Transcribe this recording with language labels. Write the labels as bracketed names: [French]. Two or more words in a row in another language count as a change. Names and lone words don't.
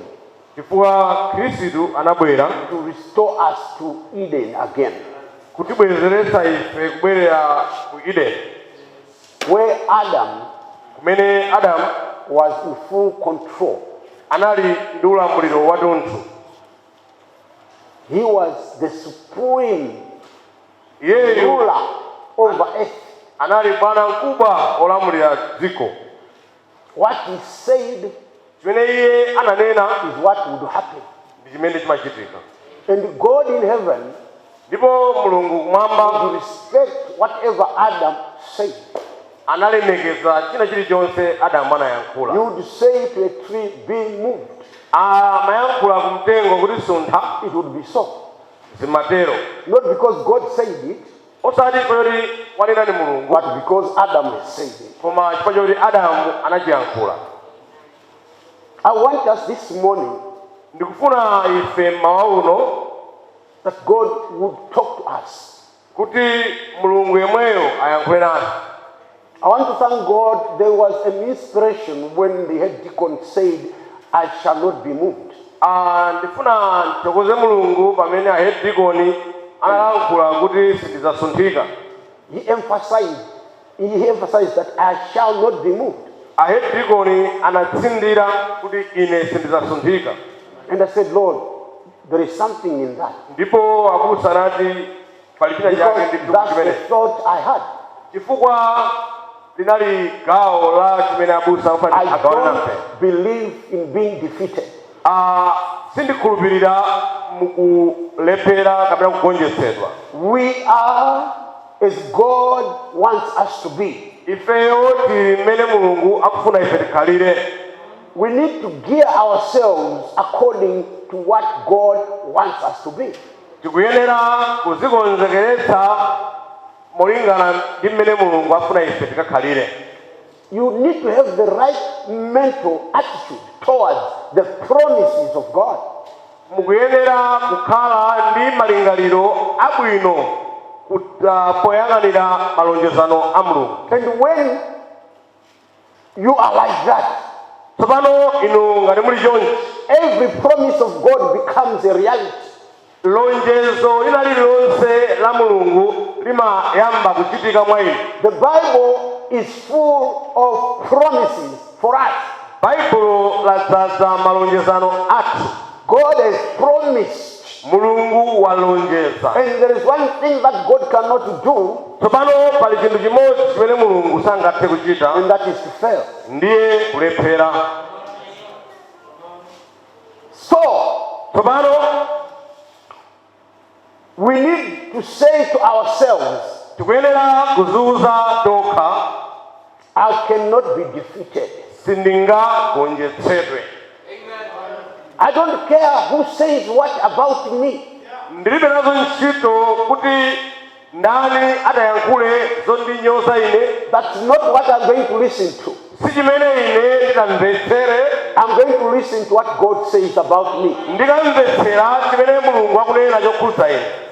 [Nyanja] Chifukwa Khristu anabwera [English] to restore us to Eden again, [Nyanja] kutibwezeretsa ife kubwerera ku Eden, [English] where Adam [Nyanja] kumene Adamu [English] was in full control. [Nyanja] anali ndi ulamuliro wathunthu. [English] He was the supreme [Nyanja] Iyeyo [English] ruler over earth. [Nyanja] anali bwana mkubwa olamulira dziko. [English] What he said [Nyanja] Chimene iye ananena [English] is what would happen. [Nyanja] ndi chimene chimachitika. [English] And God in heaven [Nyanja] Ndipo Mulungu kumwamba [English] would respect whatever Adam said. [Nyanja] analemekeza china chilichonse Adamu anayankhula. [English] He would say to a tree, be moved. [Nyanja] Amayankhula ku mtengo kuti suntha, [English] It would be so. [Nyanja] zimatero. [English] Not because God said it, [Nyanja] Osati kuti wanena ni Mulungu, [English] but because Adam has said it. [Nyanja] koma chifukwa choti Adamu anachiyankhula. [English] I want us this morning [Nyanja] Ndikufuna ife mmawa uno [English] that God would talk to us. [Nyanja] kuti Mulungu yemweyo ayankhule nasi. [English] I want to thank God there was an inspiration when the head deacon said, I shall not be moved. [Nyanja] Ndifuna ntokoze Mulungu pamene [English] head deacon [Nyanja] analankhula kuti sindidzasunthika. [English] He emphasized that I shall not be moved. Head deacon [Nyanja] anatsindira kuti ine sindidzasunthika. [English] And I said, Lord, there is something in that. [Nyanja] Ndipo abusa anati pali china chake ndi [English] Because that's the [Nyanja] chimene. [English] thought I had. [Nyanja] Chifukwa linali gawo la chimene abusa [English] I [Nyanja] agawana nafe. [English] don't believe in being defeated. [Nyanja] Sindikhulupirira mukulephera kapena kugonjetsedwa. [English] We are as God wants us to be. [Nyanja] Ifeyo tili mmene Mulungu akufuna ife tikhalire. [English] We need to gear ourselves according to what God wants us to be. [Nyanja] Tikuyenera kuzikonzekeretsa molingana ndi mmene Mulungu afuna ife tikakhalire. [English] You need to have the right mental attitude towards the promises of God. [Nyanja] Mukuyenera kukhala ndi malingaliro abwino poyang'anira malonjezano a Mulungu. [English] And when you are like that, [Nyanja] Tsopano inu ngati muli chonchi, [English] every promise of God becomes a reality. [Nyanja] lonjezo lina lililonse la Mulungu limayamba kuchitika mwa inu. [English] The Bible is full of promises for us. [Nyanja] Baibulo ladzaza malonjezano athu. [English] God has promised. [Nyanja] Mulungu walonjeza. [English] And there is one thing that God cannot do, [Nyanja] Tsopano pali chinthu chimodzi chimene Mulungu sangathe kuchita, [English] and that is to fail. [Nyanja] ndiye kulephera. [English] So, [Nyanja] Tsopano [English] we need to say to ourselves, [Nyanja] tikuyenera kuziuza tokha, [English] I cannot be defeated. [Nyanja] sindingagonjetsedwe. [English] I don't care who says what about me. [Nyanja] Ndilibe nazo ntchito kuti ndani atayankhule zondinyoza ine. [English] That's not what I'm going to listen to. [Nyanja] Si chimene ine ndikamvetsere. [English] I'm going to listen to what God says about me. [Nyanja] Ndikamvetsera chimene Mulungu akunena chokhudza ine.